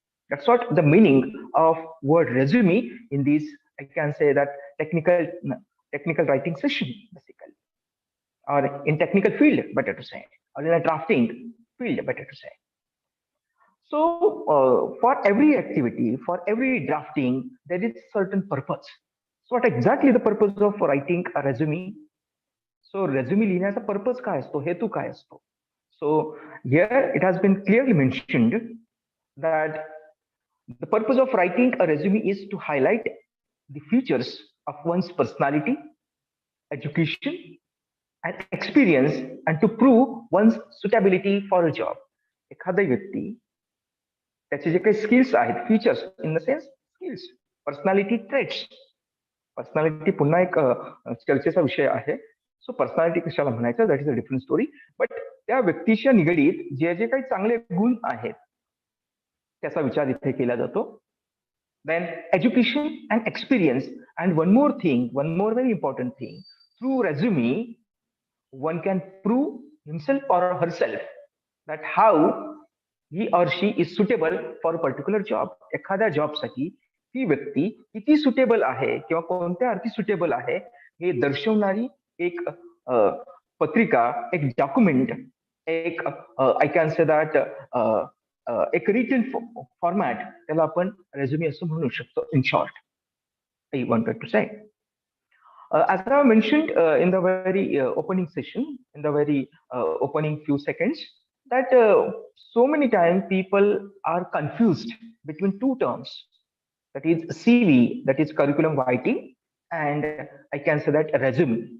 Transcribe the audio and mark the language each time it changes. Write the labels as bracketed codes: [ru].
[en] That's what the meaning of word resume in this, I can say that technical writing session, basically, or in technical field, better to say, or in a drafting field, better to say. So for every activity, for every drafting, there is certain purpose. So what exactly the purpose of writing a resume? [mr] So resume लिहिण्याचा purpose काय असतो, हेतू काय असतो? [en] So here it has been clearly mentioned that the purpose of writing a resume is to highlight the features of one's personality, education, and experience, and to prove one's suitability for a job. [mr] एखादा व्यक्ती त्याचे जे काही skills आहेत, [en] Features in the sense skills, personality traits. [mr] Personality पुन्हा एक चर्चेचा विषय आहे. सो पर्सनॅलिटी कशाला म्हणायचं, [en] That is a different story. [mr] But त्या व्यक्तीच्या निगडीत जे जे काही चांगले गुण आहेत त्याचा विचार इथे केला जातो. [en] Then education and experience, and one more thing, one more very important thing, through resume one can prove himself or herself that how he or she is suitable for particular job. [mr] एखाद्या जॉबसाठी ती व्यक्ती किती सुटेबल आहे किंवा कोणत्या अर्थी सुटेबल आहे हे दर्शवणारी एक पत्रिका, एक डॉक्युमेंट, एक [en] I can say that [mr] एक रिटन फॉर्मॅट, त्याला आपण रेझ्युमे असं म्हणू शकतो. [en] In short, I wanted to say. As I mentioned in the very opening session, in the very opening few seconds, that so many times people are confused between two terms, that is CV, that is curriculum vitae, and I can say that resume.